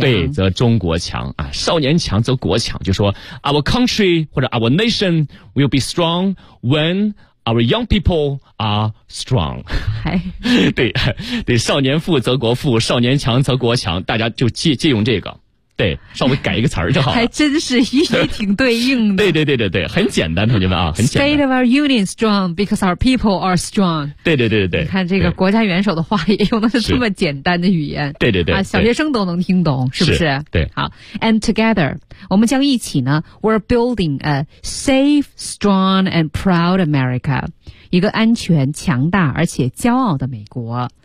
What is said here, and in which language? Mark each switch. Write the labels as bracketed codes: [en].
[zh] 对，则中国强啊，少年强则国强，就说 [en] our country [zh] 或者 [en] our nation will be strong whenOur young people are strong. [zh] 对，对，少年富则国富，少年强则国强，大家就借用这个，对，稍微改一个词儿就好了。还真是也挺对应的。对对对对对，很简单，同学们啊，很简单。 [en] State of our union strong because our people are strong. [zh] 对对对对对，你看这个国家元首的话也用的是这么简单的语言。对对对，啊，小学生都能听懂，是不是？对。好 [en] ，and together, [zh] 我们将一起呢 [en] ，we're building a safe, strong, and proud America, [zh] 一个安全、强大而且骄傲的美国。